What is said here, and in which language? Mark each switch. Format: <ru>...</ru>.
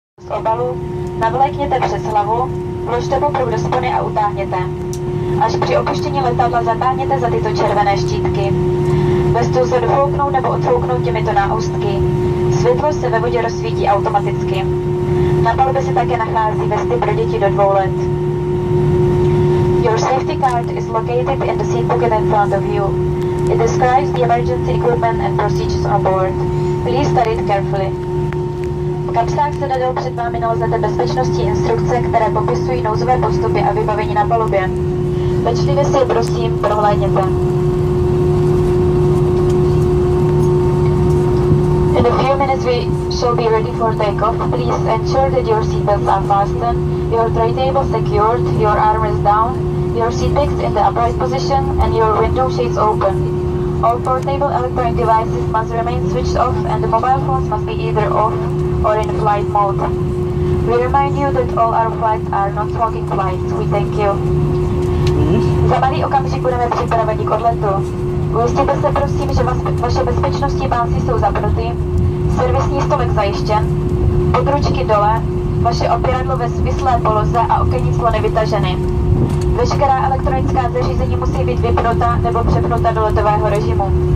<cs>Z obalu navlékněte přes hlavu, vložte poprut do spony a utáhněte. Až při opuštění letadla zatáhněte za tyto červené štítky. Vestu lze dofouknout nebo odfouknout těmito náustky. Světlo se ve vodě rozsvítí automaticky. Na palubě se také nachází vesty pro děti do 2 let.</cs> <en>Your safety card is located in the seat pocket in front of you. It describes the emergency equipment and procedures on board. Please study it carefully.</en> <cs>V kapsách sedadel před vámi naleznete bezpečnostní instrukce, které popisují nouzové postupy a vybavení na palubě. Pečlivě si je prosím prohlédněte.</cs> <en>In a few minutes we shall be ready for takeoff. Please ensure that your seatbelts are fastened, your tray table secured, your armrests down, your seatbacks in the upright position and your window shades open. All portable electronic devices must remain switched off and the mobile phones must be either off or in flight mode. We remind you that all our flights are non-smoking flights. We thank you.</en> <cs>Za malý okamžik budeme připraveni k odletu. Ujistěte se prosím, že vaše bezpečnostní pásy jsou zapnuty, servisní stolek zajištěn, područky dole, vaše opěradlo ve svislé poloze a okenní clony vytaženy. Veškerá elektronická zařízení musí být vypnuta nebo přepnuta do letového režimu.</cs>